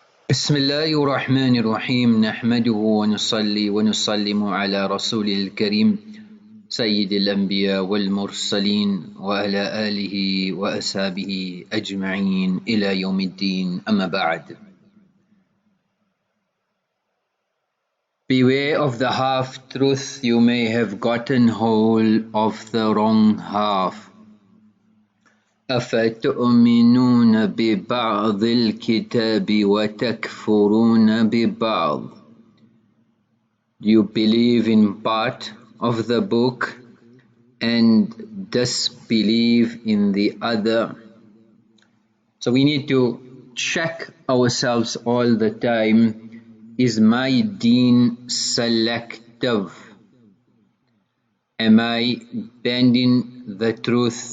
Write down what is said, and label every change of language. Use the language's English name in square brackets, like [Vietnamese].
[Arabic] بسم الله الرحمن الرحيم نحمده ونصلي ونسلم على رسول الكريم سيد الأنبياء والمرسلين وعلى آله وأصحابه أجمعين إلى يوم الدين أما بعد. [English] Beware of the half-truth, you may have gotten hold of the wrong half. [Arabic] أفتؤمنون ببعض الكتاب وتكفرون ببعض. [English] Do you believe in part of the book and disbelieve in the other? So we need to check ourselves all the time. Is my deen selective? Am I bending the truth?